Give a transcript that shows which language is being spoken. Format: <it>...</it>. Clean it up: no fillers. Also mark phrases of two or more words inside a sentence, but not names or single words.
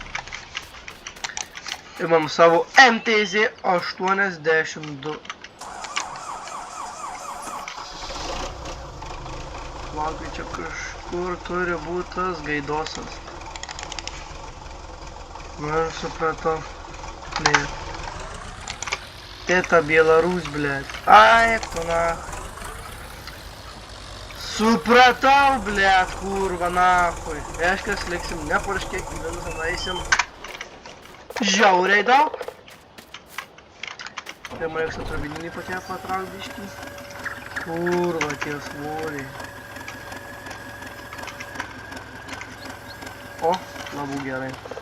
<lt>Imam savo MTZ 82. Laukai, čia kažkur turi būti tas gaidosas. Nu, supratau. Ne.</lt> <ru>Это Беларусь, блядь. Ай, кто нахуй. Supratau, блядь, kurva, nahui.</ru> <lt>Reiškias, liksim nepurškiai, į minusą nueisim žiauriai daug. Tai man reiks atravininį patie patrauk biškį. Kurva, tie svoriai. O, labai gerai.</lt>